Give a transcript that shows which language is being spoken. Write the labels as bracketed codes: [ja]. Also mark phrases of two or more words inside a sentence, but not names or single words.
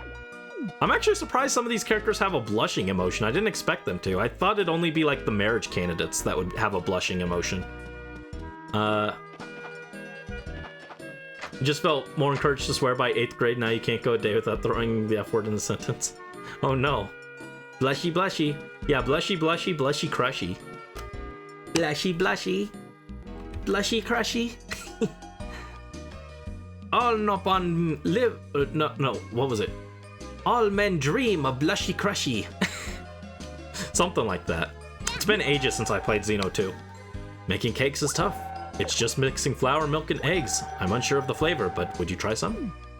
[en] I'm actually surprised some of these characters have a blushing emotion. I didn't expect them to. I thought it'd only be like the marriage candidates that would have a blushing emotion. Just felt more encouraged to swear by 8th grade. Now you can't go a day without throwing the F word in the sentence. Oh no. Blushy blushy. Yeah, blushy blushy, blushy crushy. Blushy blushy. Blushy crushy. All Nopon live... no, what was it? All men dream of blushy crushy. Something like that. It's been ages since I played Xeno 2. Making cakes is tough. It's just mixing flour, milk, and eggs. I'm unsure of the flavor, but would you try some?